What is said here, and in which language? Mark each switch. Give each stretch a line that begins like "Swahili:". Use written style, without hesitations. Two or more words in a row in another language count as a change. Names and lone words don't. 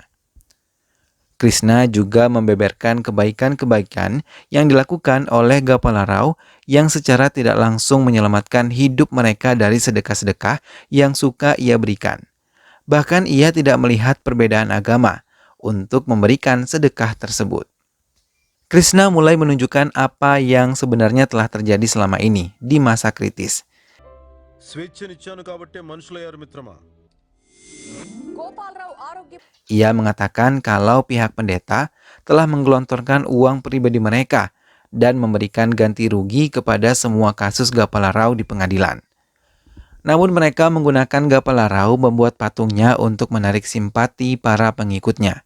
Indonesian: Krishna juga membeberkan kebaikan-kebaikan yang dilakukan oleh Gopala Rao yang secara tidak langsung menyelamatkan hidup mereka dari sedekah-sedekah yang suka ia berikan. Bahkan ia tidak melihat perbedaan agama untuk memberikan sedekah tersebut. Krishna mulai menunjukkan apa yang sebenarnya telah terjadi selama ini di masa kritis.
Telugu: స్వేచ్ఛనిచ్చాను కాబట్టే మనుషులయ్యారు మిత్రమా. గోపాలరావు ఆరోగ్య
Indonesian: Ia mengatakan kalau pihak pendeta telah menggelontorkan uang pribadi mereka dan memberikan ganti rugi kepada semua kasus Gopala Rao di pengadilan. Namun mereka menggunakan Gopala Rao membuat patungnya untuk menarik simpati para pengikutnya.